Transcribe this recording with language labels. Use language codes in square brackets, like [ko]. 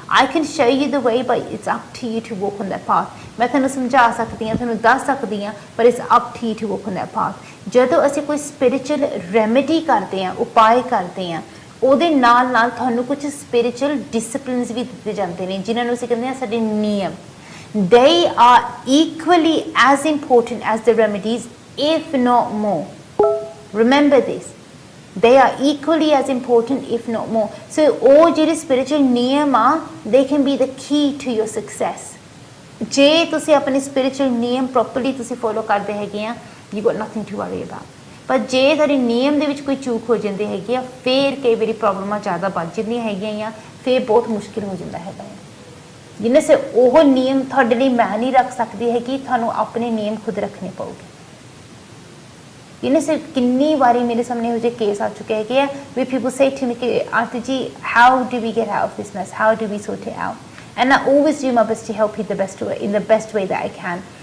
[en] I can show you the way, but it's up to you to walk on that path. [pa] ਮੈਂ ਤੁਹਾਨੂੰ ਸਮਝਾ ਸਕਦੀ ਹਾਂ, ਤੁਹਾਨੂੰ ਦੱਸ ਸਕਦੀ ਹਾਂ, ਪਰ [en] It's up to you to walk on that path. [pa] ਜਦੋਂ ਅਸੀਂ ਕੋਈ ਸਪਿਰਿਚੁਅਲ ਰੈਮੇਡੀ ਕਰਦੇ ਹਾਂ, ਉਪਾਅ ਕਰਦੇ ਹਾਂ, ਉਹਦੇ ਨਾਲ ਨਾਲ ਤੁਹਾਨੂੰ ਕੁਝ ਸਪਿਰਿਚੁਅਲ ਡਿਸਪਲਿਨਸ ਵੀ ਦਿੱਤੇ ਜਾਂਦੇ ਨੇ, ਜਿਨ੍ਹਾਂ ਨੂੰ ਅਸੀਂ ਕਹਿੰਦੇ ਹਾਂ ਸਾਡੇ ਨਿਯਮ। [en] they are equally as important as the remedies, if not more. Remember this, they are equally as important if not more. So [pa] ਉਹ ਜਿਹੜੇ spiritual ਨਿਯਮ ਆ, [en] they can be the key to your success. [pa] ਜੇ ਤੁਸੀਂ ਆਪਣੇ spiritual ਨਿਯਮ properly ਤੁਸੀਂ follow ਕਰਦੇ ਹੈਗੇ ਆ, [en] you got nothing to worry about. [pa] ਪਰ ਜੇ ਤੁਹਾਡੇ ਨਿਯਮ ਦੇ ਵਿੱਚ ਕੋਈ ਚੂਕ ਹੋ ਜਾਂਦੀ ਹੈਗੀ ਆ, ਫਿਰ ਕਈ ਵਾਰੀ ਪ੍ਰੋਬਲਮਾਂ ਜ਼ਿਆਦਾ ਵੱਧ ਜਾਂਦੀਆਂ ਹੈਗੀਆਂ ਆ, ਫਿਰ ਬਹੁਤ ਮੁਸ਼ਕਿਲ ਹੋ ਜਾਂਦਾ ਹੈਗਾ ਆ। ਜਿੰਨੇ ਸੇ ਉਹ ਨਿਯਮ ਤੁਹਾਡੇ ਲਈ ਮੈਂ ਨਹੀਂ ਰੱਖ ਸਕਦੀ ਹੈਗੀ, ਤੁਹਾਨੂੰ ਆਪਣੇ ਨਿਯਮ ਖੁਦ ਰੱਖਣੇ ਪਊਗੇ। ਜਿੰਨੇ ਸੇ ਕਿੰਨੀ ਵਾਰੀ ਮੇਰੇ ਸਾਹਮਣੇ ਇਹੋ ਜਿਹੇ ਕੇਸ ਆ ਚੁੱਕੇ ਹੈਗੇ ਆ, [en] ਵੀ people say to me [pa] ਕਿ ਆਰਤੀ ਜੀ [en] How do we get out of this mess, how do we sort it out, and I always do my best to help you in the best way that I can.